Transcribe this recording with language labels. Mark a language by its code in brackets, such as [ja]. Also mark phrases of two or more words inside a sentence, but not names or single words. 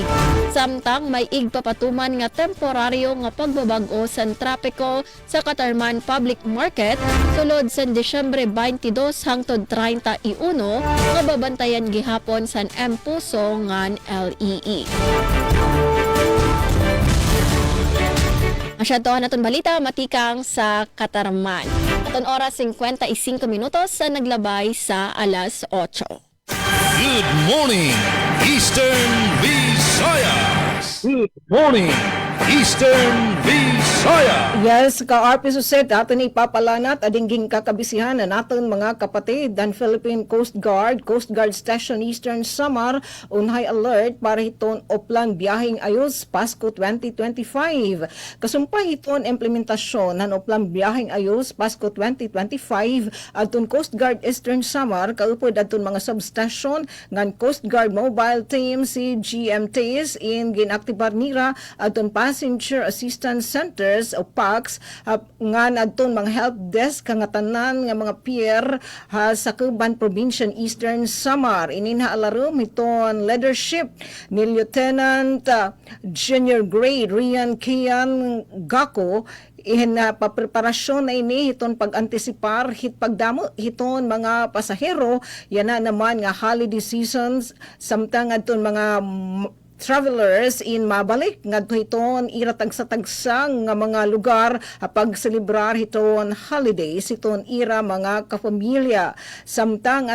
[war] Samtang may igpapatuman nga temporaryo nga pagbabag-o sa trapiko sa Katarman Public Market sulod sa Disyembre 22 hangtod 31 nga babantayan gihapon sa Empuso ngan LEE. Masyado naton balita matikang sa Katarman. Aton oras 55 minutos sa naglabay sa alas 8. [en] Good morning, Eastern Visayas! Good morning, Eastern Visaya. [war] Yes, ka-RP Suset, atin ipapalanat adingging kakabisihan na natin mga kapatid dan Philippine Coast Guard Station Eastern Samar [en] on high alert [war] para hiton oplan biyaheng ayos Pasko 2025. Kasumpay hiton implementasyon ng oplan biyaheng ayos Pasko 2025 adton Coast Guard Eastern Samar kaupod adton mga substation ngan Coast Guard Mobile Team CGMTs in ginaktibar nira adton Passenger Assistance Centers o PACs nga adton mga [en] help desk [war] nga tanan nga mga pier sa Cuban Provincial Eastern Samar. Ininha alarum iton leadership ni Lieutenant Junior Grade Rian Kian Gako papreparasyon na ini hiton pag-antisipar pagdamo hiton mga pasahero yana naman nga [en] holiday seasons [war] samtang adton mga travelers in mabalik ngadto hiton ira tagsa-tagsa nga mga lugar pag celebrar hiton holidays hiton ira mga kapamilya samtang